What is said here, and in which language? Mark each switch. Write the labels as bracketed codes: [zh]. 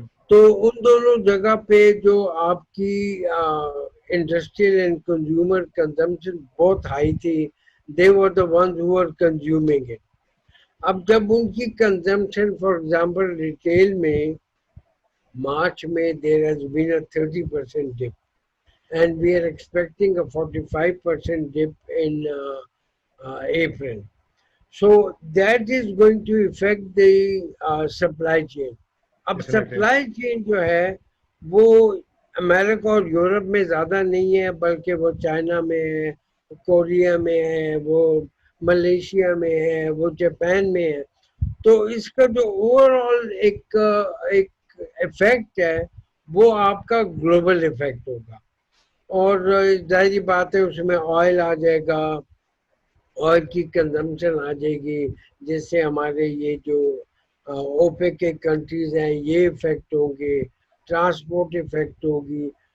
[hi] तो उन दोनों जगह पे जो आपकी इंडस्ट्रियल एंड कंज्यूमर कंजम्पशन बहुत हाई थी, [en] They were the ones who were consuming it. [hi] अब जब उनकी कंजम्पशन फॉर एग्जांपल रिटेल में मार्च में [en] There has been a 30% dip and we are expecting a 45% dip in April. So that is going to affect the supply chain. [hi] अब supply chain जो है वो America और यूरोप में ज़्यादा नहीं है, बल्कि वो चाइना में है, कोरिया में है, वो मलेशिया में है, वो जापान में है। तो इसका जो ओवरऑल एक इफेक्ट है वो आपका ग्लोबल इफेक्ट होगा और जाहिर बात है उसमें ऑयल आ जाएगा, ऑयल की कंजम्पशन आ जाएगी, जिससे हमारे ये जो ओपेक के कंट्रीज हैं ये इफेक्ट होंगे, ट्रांसपोर्ट इफेक्ट होगी।